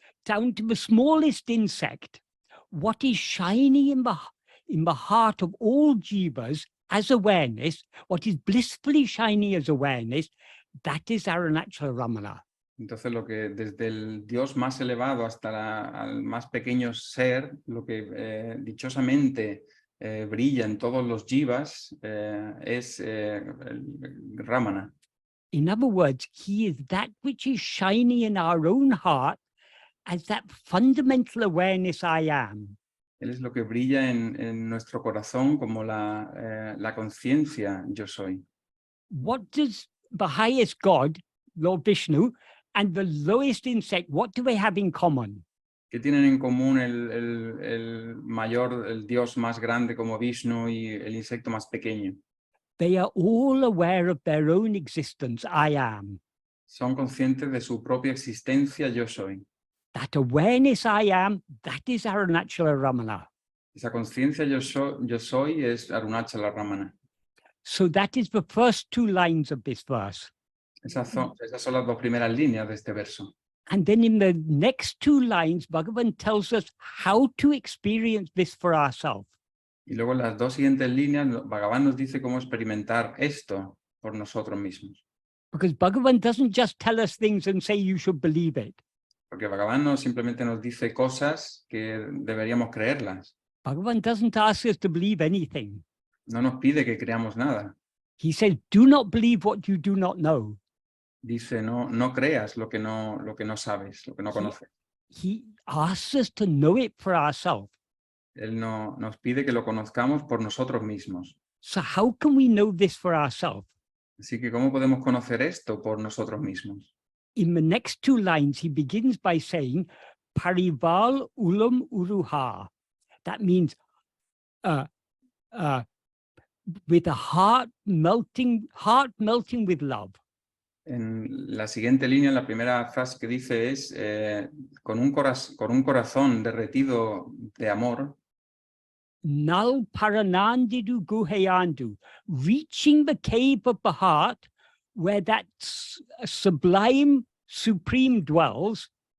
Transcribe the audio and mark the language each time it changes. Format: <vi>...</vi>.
<en>down to the smallest insect, what is shining in the heart of all jivas as awareness, what is blissfully shining as awareness, that is Arunachala Ramana.</en> <es>Entonces, lo que desde el Dios más elevado hasta al más pequeño ser, lo que dichosamente brilla en todos los jivas es el Ramana.</es> <en>In other words, he is that which is shining in our own heart as that fundamental awareness I am.</en> <es>Él es lo que brilla en nuestro corazón como la conciencia yo soy.</es> <en>What does the highest God, Lord Vishnu, and the lowest insect, what do they have in common?</en> <es>¿Qué tienen en común el mayor, el Dios más grande como Vishnu y el insecto más pequeño?</es> <en>They are all aware of their own existence, I am.</en> <es>Son conscientes de su propia existencia yo soy.</es> <en>That awareness I am, that is Arunachala Ramana.</en> <es>Esa conciencia yo soy es Arunachala Ramana.</es> <en>So that is the first two lines of this verse.</en> <es>Esas son las dos primeras líneas de este verso.</es> <en>And then in the next two lines, Bhagavan tells us how to experience this for ourselves.</en> <es>Y luego en las dos siguientes líneas, Bhagavan nos dice cómo experimentar esto por nosotros mismos.</es> <en>Because Bhagavan doesn't just tell us things and say you should believe it.</en> <es>Porque Bhagavan no simplemente nos dice cosas que deberíamos creerlas.</es> <en>Bhagavan doesn't ask us to believe anything.</en> <es>No nos pide que creamos nada.</es> <en>He says, do not believe what you do not know.</en> <es>Dice, no creas lo que no sabes, lo que no conoces.</es> <en>He asks us to know it for ourselves.</en> <es>Él nos pide que lo conozcamos por nosotros mismos.</es> <en>So how can we know this for ourselves?</en> <es>Así que, ¿cómo podemos conocer esto por nosotros mismos?</es> <en>In the next two lines, he begins by saying,</en> <ta>Parival ulam uruha.</ta> <en>That means with a heart melting with love.</en> <es>En la siguiente línea, la primera frase que dice es con un corazón derretido de amor.</es> <ta>Nal paranandidu guheyandu,</ta> <en>reaching the cave of the heart where that sublime supreme dwells.</en>